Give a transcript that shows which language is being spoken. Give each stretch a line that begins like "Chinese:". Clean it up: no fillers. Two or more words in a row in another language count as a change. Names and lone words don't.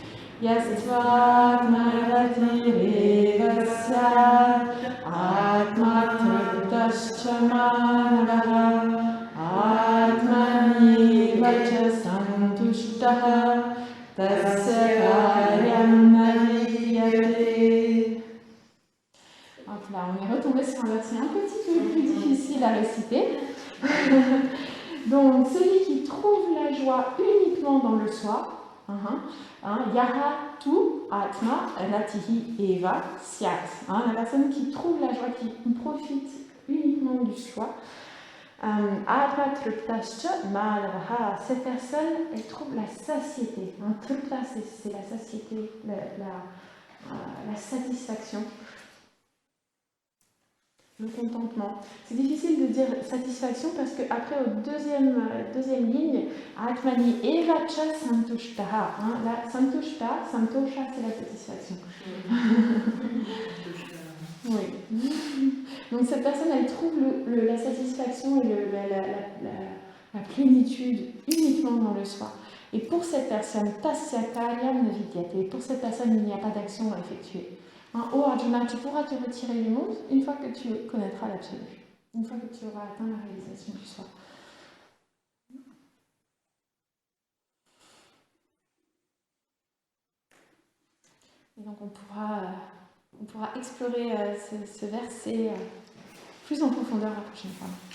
Sanskrit: यस्वात्मरतिरेव स्यात् आत्मतृप्तश्च मानवः आत्मन्येव च सन्तुष्टः तस्य कार्यं न विद्यते.
French: Donc là, on est retombé sur un verset un petit peu plus difficile à réciter. Donc, celui qui trouve la joie uniquement dans le soi,
Sanskrit: यः तु आत्म रतिः एव स्यात्.
French: La personne qui trouve la joie, qui profite uniquement du soi.
Sanskrit: आत्म तृप्तश्च मलवहः.
French: Cette personne, elle trouve la satiété. Trupta, c'est la satiété, la satisfaction. Le contentement. C'est difficile de dire satisfaction parce qu'après, au deuxième ligne,
Sanskrit: आत्मनि एवच सन्तुष्टः. La सन्तुष्ट, सन्तोष,
French: c'est la satisfaction. Oui. Donc cette personne, elle trouve la satisfaction et la plénitude uniquement dans le soi. Et pour cette personne,
Sanskrit: तस्य कार्यं न विद्यते.
French: Pour cette personne, il n'y a pas d'action à effectuer. Oh Arjuna, tu pourras te retirer du monde une fois que tu connaîtras l'absolu, une fois que tu auras atteint la réalisation du soi. Et donc on pourra explorer ce verset plus en profondeur la prochaine fois.